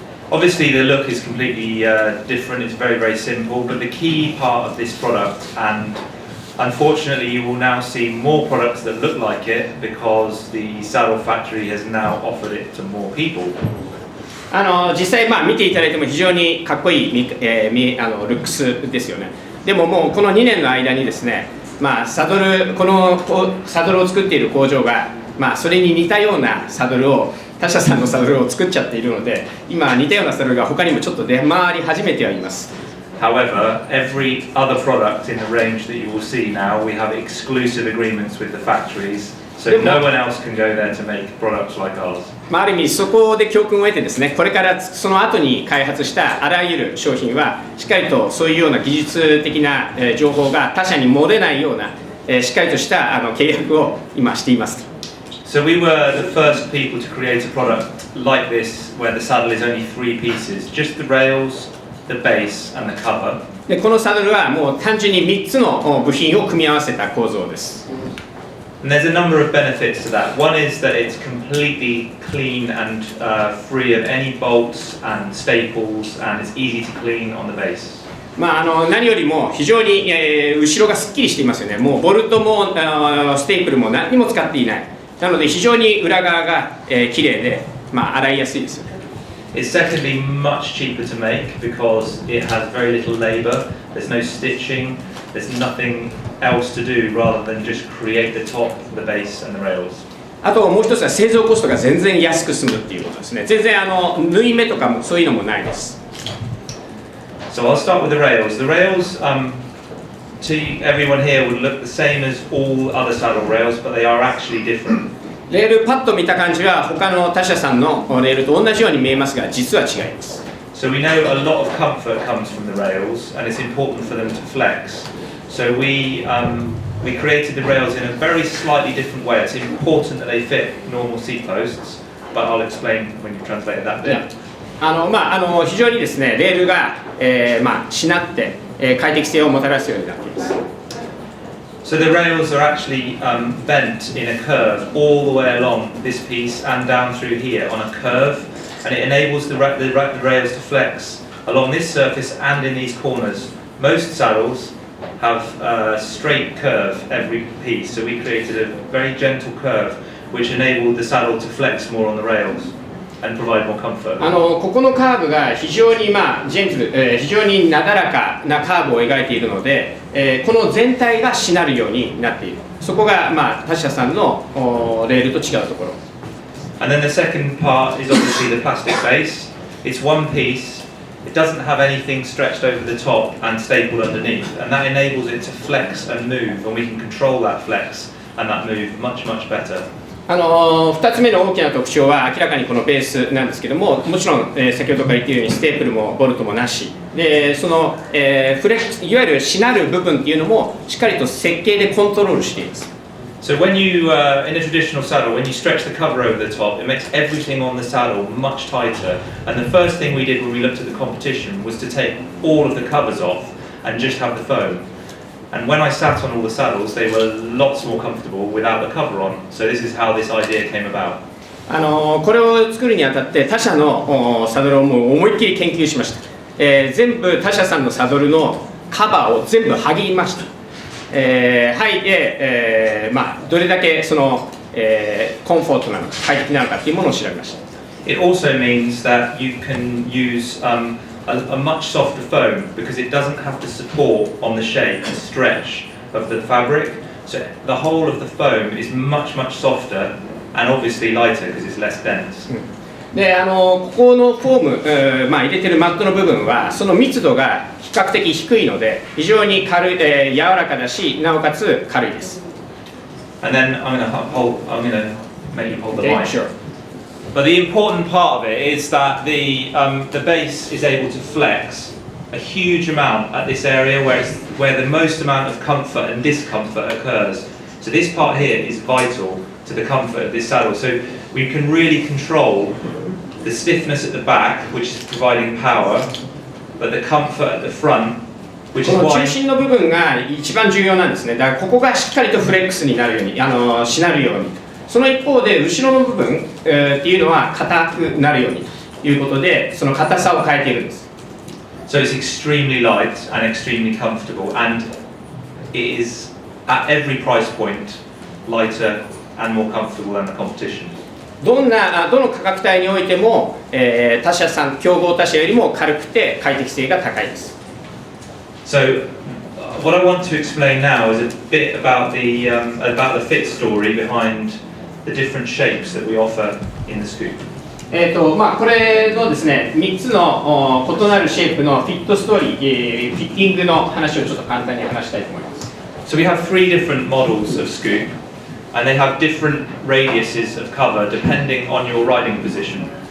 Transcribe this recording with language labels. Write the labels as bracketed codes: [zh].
[en] Obviously the look is completely different. It's very, very simple. But the key part of this product, and unfortunately you will now see more products that look like it because the saddle factory has now offered it to more people. [ja] 実際見ていただいても非常にかっこいいルックスですよね。でももうこの2年の間にですね、まあ、サドルを作っている工場が、まあ、それに似たようなサドルを他社さんのサドルを作っちゃっているので、今似たようなサドルが他にもちょっと出回り始めてはいます。 [en] However, every other product in the range that you will see now, we have exclusive agreements with the factories, so no one else can go there to make products like ours. [ja] まあ、ある意味そこで教訓を得てですね、これからその後に開発したあらゆる商品はしっかりとそういうような技術的な情報が他社に漏れないようなしっかりとした契約を今しています。 [en] So we were the first people to create a product like this, where the saddle is only 3 pieces, just the rails, the base and the cover. [ja] でこのサドルはもう単純に3つの部品を組み合わせた構造です。 [en] And there's a number of benefits to that. One is that it's completely clean and free of any bolts and staples, and it's easy to clean on the base. [ja] まあ、何よりも非常に、後ろがすっきりしていますよね。もうボルトもステープルも何にも使っていない。なので非常に裏側が、綺麗で、まあ、洗いやすいですよね。 [en] It's secondly much cheaper to make because it has very little labor. There's no stitching. There's nothing else to do rather than just create the top, the base and the rails. [ja] あともう一つは製造コストが全然安く済むっていうことですね。全然縫い目とかもそういうのもないです。 [en] So I'll start with the rails. The rails, to everyone here, would look the same as all other saddle rails, but they are actually different. [ja] レールパッと見た感じは他の他社さんのレールと同じように見えますが、実は違います。 [en] So we know a lot of comfort comes from the rails, and it's important for them to flex. So we created the rails in a very slightly different way. It's important that they fit normal seat posts, but I'll explain when you translate that bit. [ja] 非常にですね、レールが、しなって、快適性をもたらすようになっています。 [en] So the rails are actually bent in a curve all the way along this piece and down through here on a curve, and it enables the rails to flex along this surface and in these corners. Most saddles have a straight curve every piece, so we created a very gentle curve which enabled the saddle to flex more on the rails and provide more comfort. [ja] ここのカーブが非常にジェントル、非常になだらかなカーブを描いているので、この全体がしなるようになっている。そこが他社さんのレールと違うところ。 [en] And then the second part is obviously the plastic base. It's one piece. It doesn't have anything stretched over the top and stapled underneath, and that enables it to flex and move, and we can control that flex and that move much better. [ja] 2つ目の大きな特徴は明らかにこのベースなんですけども、もちろん、先ほどから言っているようにステープルもボルトもなしで、その、フレックスいわゆるしなる部分っていうのもしっかりと設計でコントロールしています。 [en] So when you, in a traditional saddle, when you stretch the cover over the top, it makes everything on the saddle much tighter. And the first thing we did when we looked at the competition was to take all of the covers off and just have the foam. And when I sat on all the saddles, they were lots more comfortable without the cover on. So this is how this idea came about. [ja] これを作るにあたって他社のサドルをもう思いっきり研究しました。全部他社さんのサドルのカバーを全部剥ぎました。剥いで、どれだけその、コンフォートなのか快適なのかっていうものを調べました。 [en] It also means that you can use a much softer foam because it doesn't have to support on the shape and stretch of the fabric. So the whole of the foam is much softer and obviously lighter because it's less dense. [ja] でここのフォーム、入れてるマットの部分はその密度が比較的低いので非常に軽い、柔らかだしなおかつ軽いです。 [en] And then I'm going to make you hold the mic. Sure. But the important part of it is that the base is able to flex a huge amount at this area where the most amount of comfort and discomfort occurs. So this part here is vital to the comfort of this saddle. So we can really control the stiffness at the back, which is providing power, but the comfort at the front, which is [ja] この中心の部分が一番重要なんですね。だからここがしっかりとフレックスになるように、しなるように。その一方で後ろの部分、っていうのは硬くなるようにということで、その硬さを変えているんです。 [en] So it's extremely light and extremely comfortable, and it is at every price point lighter and more comfortable than the competition. [ja] どの価格帯においても、他社さん、競合他社よりも軽くて快適性が高いです。 [en] So what I want to explain now is a bit about the fit story behind the different shapes that we offer in the Scoop. [ja] これのですね、3つの異なるシェイプのフィットストーリー、フィッティングの話をちょっと簡単に話したいと思います。 [en] So we have 3 different models of Scoop, and they have different radiuses of cover depending on your riding position.